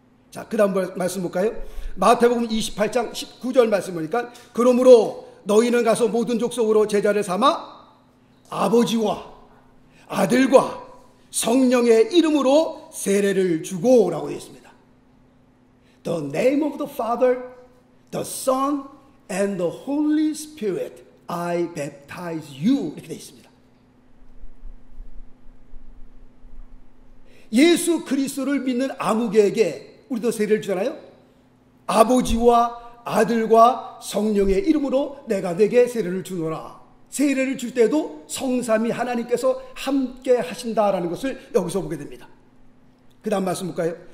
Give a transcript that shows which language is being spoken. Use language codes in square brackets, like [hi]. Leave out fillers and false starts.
[ko] 자, 그 다음 말씀 볼까요? 마태복음 28장 19절 말씀 보니까 그러므로 너희는 가서 모든 족속으로 제자를 삼아 아버지와 아들과 성령의 이름으로 세례를 주고 라고 되어 있습니다. [en] The name of the Father, the Son, and the Holy Spirit, I baptize you, [ko] 이렇게 되어 있습니다. 예수 그리스도를 믿는 아무개에게 우리도 세례를 주잖아요. 아버지와 아들과 성령의 이름으로 내가 내게 세례를 주노라. 세례를 줄 때도 성삼위 하나님께서 함께 하신다라는 것을 여기서 보게 됩니다. 그 다음 말씀 볼까요?